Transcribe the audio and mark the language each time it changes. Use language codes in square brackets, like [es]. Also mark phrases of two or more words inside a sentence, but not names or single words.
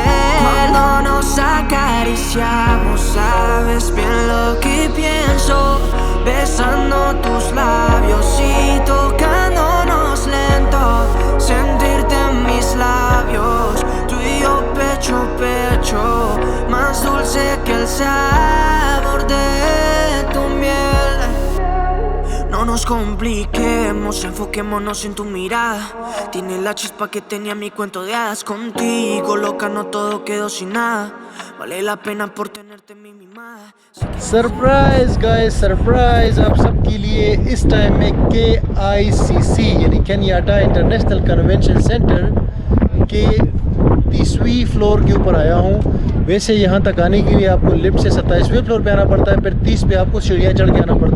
[es] Cuando nos acariciamos, sabes bien lo que pienso, besando tus labios y tocándonos lento, sentirte en mis labios, tú y yo pecho a pecho, más dulce que el sabor de tu miel. No nos compliquemos, enfoquémonos en tu mirada. Tienes la chispa que tenía mi cuento de hadas. Contigo, loca, no todo quedó sin nada. Vale la pena por tenerte mi mimada. [en] surprise guys, surprise [hi] आप सबके लिए इस टाइम में KICC यानी केन्याटा इंटरनेशनल कन्वेंशन सेंटर के 30वीं फ्लोर के ऊपर आया हूँ। वैसे यहाँ तक आने के लिए आपको लिफ्ट से 27वें फ्लोर पे आना पड़ता है, फिर 30 पे आपको सीढ़ियाँ चढ़ के आना पड़ता है।